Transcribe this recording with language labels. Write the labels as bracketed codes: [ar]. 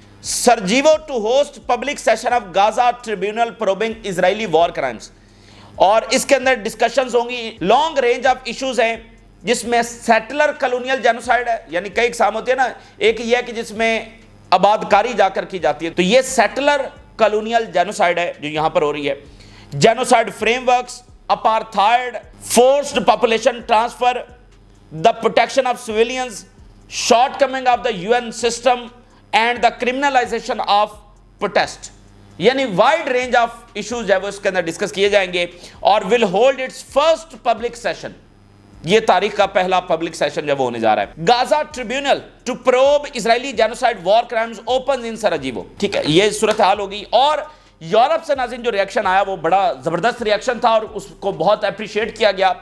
[en] Sarajevo to host public session of Gaza tribunal probing Israeli war crimes. [ur] اور اس کے اندر discussions ہوں گی. [en] long range of issues [ur] ہیں جس میں سیٹلر کلونیل جینوسائیڈ ہے. یعنی کئی اقسام ہوتی ہے نا، ایک یہ ہے کہ جس میں آباد کاری جا کر کی جاتی ہے، تو یہ سیٹلر کلونیل جینوسائیڈ ہے جو یہاں پر ہو رہی ہے. [en] Genocide frameworks, apartheid, forced population transfer, the protection of civilians, shortcoming of the UN system and the criminalisation of protest. [ur] یعنی [en] wide range of issues [ur] جو ہے وہ اس کے اندر ڈسکس کیے جائیں گے. اور [en] Will hold its first public session. [ur] یہ تاریخ کا پہلا پبلک سیشن جب ہونے جا رہا ہے. [en] Gaza tribunal to probe Israeli genocide war crimes open in Sarajevo. [ur] ٹھیک ہے، یہ صورتحال ہوگی. اور یورپ سے ناظرین جو ریاکشن آیا وہ بڑا زبردست ریاکشن تھا اور اس کو بہت اپریشیٹ کیا گیا.